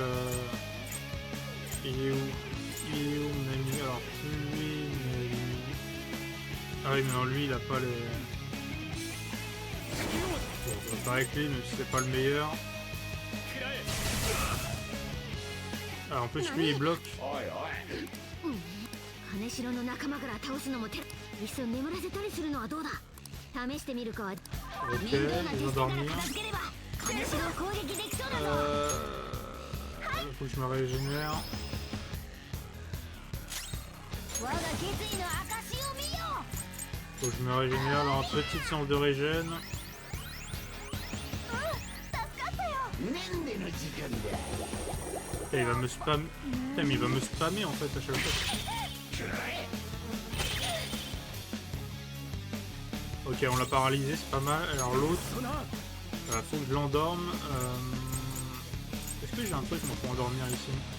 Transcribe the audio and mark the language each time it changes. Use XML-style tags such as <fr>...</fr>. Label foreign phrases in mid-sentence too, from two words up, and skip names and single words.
<fr>il est où Nami? Alors lui, Nami... Ah oui, mais non, lui il a pas les... Bon, on va pas avec lui, même si c'est pas le meilleur. Ah, en plus lui il bloque.</fr> <ja>金城の仲間から倒すのも手いっそ眠らせたりするのはどうだ試してみるか</ja> <fr>Ok, il va dormir.</fr> <ja>片付ければ金城を攻撃できそうだぞ</ja> <fr>Faut que je me régénère.</fr> <ja>我が決意の証を見よ</ja> <fr>Faut que je me régénère. Alors, petite séance de régène.</fr> <ja>助かったよ</ja> <fr>Et il va me spam. Putain, mais il va me spammer en fait à chaque fois. Ok, on l'a paralysé, c'est pas mal. Alors l'autre, faut que je l'endorme. Est-ce que j'ai un truc moi, pour endormir ici?</fr>